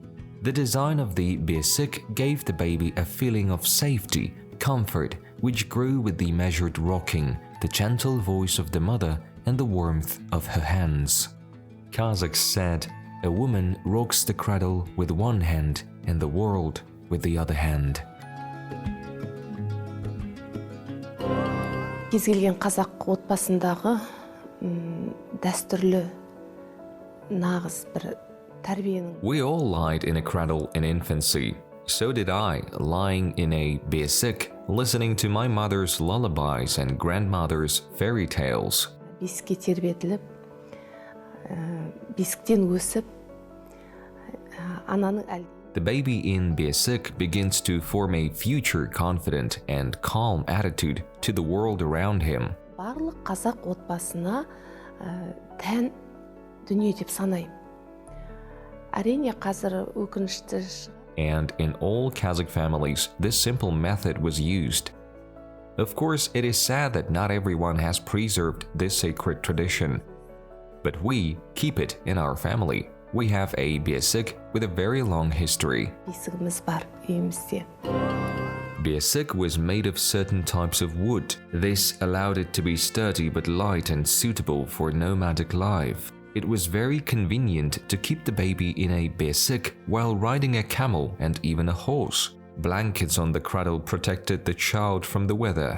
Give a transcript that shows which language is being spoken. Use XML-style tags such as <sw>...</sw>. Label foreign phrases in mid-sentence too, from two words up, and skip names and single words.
<en>The design of the Besik gave the baby a feeling of safety, comfort, which grew with the measured rocking, the gentle voice of the mother, and the warmth of her hands. Kazakhs said, "A woman rocks the cradle with one hand and the world with the other hand."</en> <kk>Кез келген қазақ отбасындағы дәстүрлі нағыз бір тәрбиенің.</kk> <en>We all lied in a cradle in infancy. So did I, lying in a Besik, listening to my mother's lullabies and grandmother's fairy tales.</en> <kk>Бесікке тербетіліп, бесіктен өсіп, ананың әлі.</kk> <en>The baby in Besik begins to form a future confident and calm attitude to the world around him.</en> <kk>Барлық қазақ отбасына тән дүние деп санаймын. Әрине қазір өкінішті.</kk> <en>And in all Kazakh families, this simple method was used. Of course, it is sad that not everyone has preserved this sacred tradition. But we keep it in our family. We have a Besik with a very long history.</en> <kk>Бесігіміз бар үйімізде.</kk> <en>Besik was made of certain types of wood. This allowed it to be sturdy but light and suitable for nomadic life. It was very convenient to keep the baby in a Besik while riding a camel and even a horse. Blankets on the cradle protected the child from the weather.</en>